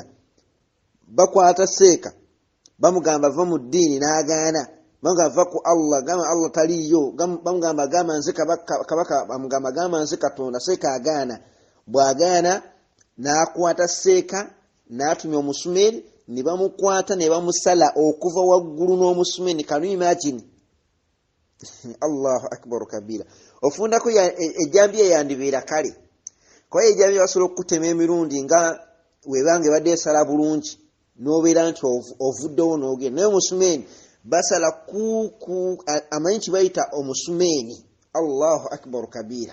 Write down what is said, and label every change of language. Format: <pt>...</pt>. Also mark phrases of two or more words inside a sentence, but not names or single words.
<lg>Bakwata seeka bamugamba va mu ddiini n'agaana, bamugamba va ku Allah, gamba Allah taliyo, bamugamba gamba nze kabaka, bamugamba gamba nze Katonda. Seeka agaana. Bw'agaana n'akwata seeka n'atumya omusumeeri, ne bamukwata ne bamusala okuva waggulu n'omusumeeri.</lg> <en>Can you imagine?</en> <ar>الله أكبر كبيرا.</ar> <lg>Ofundako ejjambiya yandibeera kale, kuba ejjambiya basobola okukutema emirundi nga webange badde esala bulungi n'obeera nti ovuddewo n'ogenda, naye omusumeeni basala kuku amanyi kibayita omusumeeni.</lg> <ar>الله أكبر كبيرا.</ar>